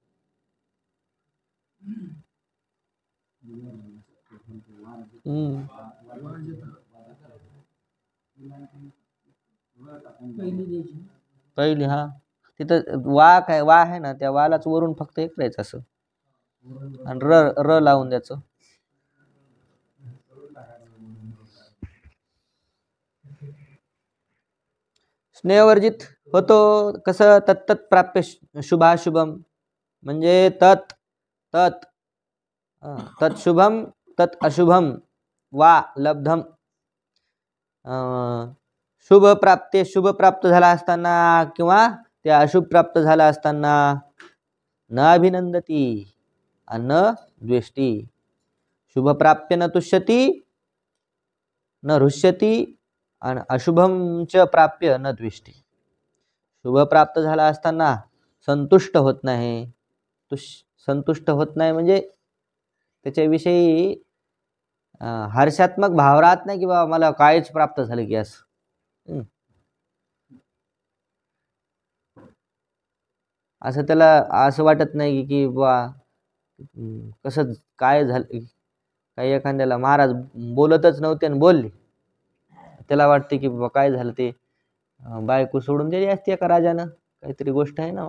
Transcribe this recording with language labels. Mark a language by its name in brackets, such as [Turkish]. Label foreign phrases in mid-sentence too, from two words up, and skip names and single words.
[Marathi] पहिली, हा तिथं वा काय, वा आहे ना, त्या वालाच वरून फक्त एक करायचं असं आणि र लावून द्यायचं. स्नेहवर्जित होतो कसं, [Sanskrit] तत्तत् प्राप्य शुभाशुभम म्हणजे तत् तत् तत्शुभम तत् अशुभम वा लब्धम. [Marathi] शुभ प्राप्ती, शुभ प्राप्त झाला असताना किंवा ते अशुभ प्राप्त झाला असताना [Sanskrit] न अभिनंदती [Marathi] आणि [Sanskrit] न द्वेष्टी. शुभ प्राप्य न तुष्यती न हृष्यती आणि अशुभम च प्राप्य न द्वेष्टी. [Marathi] शुभ प्राप्त झाला असताना संतुष्ट होत नाही, संतुष्ट होत नाही म्हणजे त्याच्याविषयी हर्षात्मक भाव राहत नाही की बाबा मला कायच प्राप्त झालं की असं. असं त्याला असं वाटत नाही की बा कसं काय झालं, काही एखाद्याला महाराज बोलतच नव्हते आणि बोलले, त्याला वाटते की बाबा काय झालं, ते बायको सोडून दिली असती एका राजानं, काहीतरी गोष्ट आहे ना.